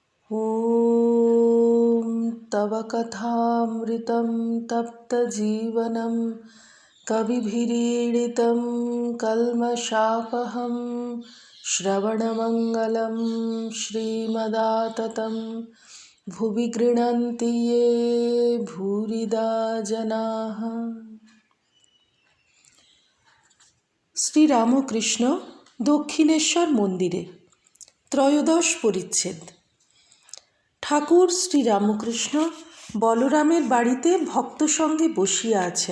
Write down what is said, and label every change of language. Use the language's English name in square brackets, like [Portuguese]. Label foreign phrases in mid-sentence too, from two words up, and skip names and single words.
[Sanskrit] ॐ तव कथामृतं तप्तजीवनं कविभिरीडितं कल्मषापहं श्रवणमङ्गलं श्रीमदाततं भुवि गृह्णन्ति ये भूरिदा जनाः। [Bangla] শ্রীরামকৃষ্ণ দক্ষিণেশ্বর মন্দিরে ত্রয়োদশ পরিচ্ছেদ। ঠাকুর শ্রীরামকৃষ্ণ বলরামের বাড়িতে ভক্ত সঙ্গে বসিয়া আছেন।